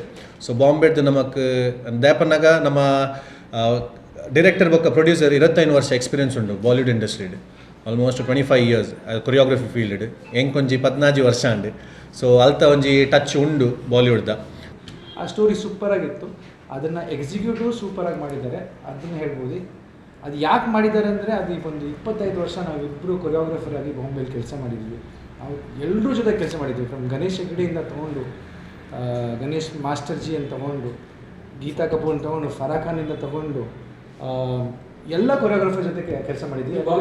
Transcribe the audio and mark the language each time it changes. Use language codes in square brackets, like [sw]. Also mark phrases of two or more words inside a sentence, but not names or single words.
[tcy] ಸೊ ಬಾಂಬೆಡ್ದು ನಮಕ್ ದ್ಯಾಪನಾಗ ನಮ್ಮ ಡೈರೆಕ್ಟರ್ ಬೊಕ್ಕ ಪ್ರೊಡ್ಯೂಸರ್ 25 ವರ್ಷ ಎಕ್ಸ್ಪೀರಿಯನ್ಸ್ ಉಂಡು ಬಾಲಿವುಡ್ ಇಂಡಸ್ಟ್ರಿಡ್, [en] almost 25 years choreography field [tcy] ಎಂಕೊಂಜಿ 14 ವರ್ಷ ಅಂಡು. ಸೊ ಅಲ್ತ ಒಂಜಿ ಟಚ್ ಉಂಡು ಬಾಲಿವುಡ್ದ. [kn] ಆ ಸ್ಟೋರಿ ಸೂಪರಾಗಿತ್ತು, ಅದನ್ನು ಎಕ್ಸಿಕ್ಯೂಟಿವ್ ಸೂಪರಾಗಿ ಮಾಡಿದ್ದಾರೆ ಅದನ್ನು ಹೇಳ್ಬೋದು. ಅದು ಯಾಕೆ ಮಾಡಿದ್ದಾರೆ ಅಂದರೆ ಅದು ಒಂದು 25 ವರ್ಷ ನಾವಿಬ್ಬರು ಕೊರಿಯೋಗ್ರಾಫರ್ ಆಗಿ ಬಾಂಬೆಲಿ ಕೆಲಸ ಮಾಡಿದ್ವಿ. ನಾವು ಎಲ್ಲರೂ ಜೊತೆ ಕೆಲಸ ಮಾಡಿದ್ವಿ. ಫ್ರಮ್ ಗಣೇಶ್ ಹೆಗ್ಡೆಯಿಂದ ತೊಗೊಂಡು ಗಣೇಶ್ ಮಾಸ್ಟರ್ಜಿ ಅಂತ ತೊಗೊಂಡು, ಗೀತಾ ಕಪೂರ್ ಅಂತ ತೊಗೊಂಡು, ಫರಾ ಖಾನಿಂದ ತೊಗೊಂಡು ಎಲ್ಲ ಕೊರಿಯೋಗ್ರಾಫರ್ ಜೊತೆ ಕೆಲಸ ಮಾಡಿದ್ವಿ.